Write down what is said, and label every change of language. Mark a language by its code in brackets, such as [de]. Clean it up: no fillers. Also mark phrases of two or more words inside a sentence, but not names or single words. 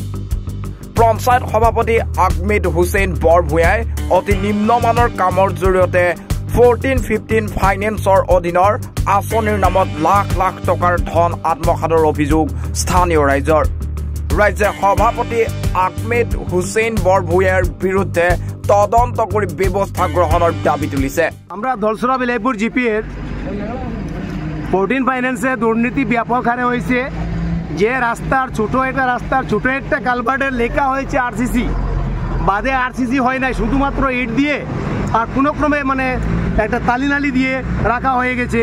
[as] পঞ্চায়ত সভাপতি আহমেদ হুছেইন বৰভূঞাই অতি নিম্নমানৰ কামৰ জৰিয়তে 14-15 ফাইনেন্সৰ অধীনৰ আঁচনিৰ নামত লাখ লাখ টকাৰ ধন আত্মসাতৰ অভিযোগ স্থানীয় ৰাইজৰ। ৰাইজে সভাপতি আহমেদ হুছেইন বৰভূঞাৰ বিৰুদ্ধে তদন্ত [bn] করে ব্যবস্থা গ্রহণের [as] দাবি তুলিছে। [bn] আমরা দলসরা বিলাইপুর জিপির 14 ফাইন্যান্সে দুর্নীতি ব্যাপক হারে হয়েছে। যে রাস্তার ছোট একটা কালভার্টের লেখা হয়েছে আরসিসি, বাদে আরসিসি হয় নাই, শুধুমাত্র ইট দিয়ে আর কোনো ক্রমে মানে একটা তালিনালি দিয়ে রাখা হয়ে গেছে।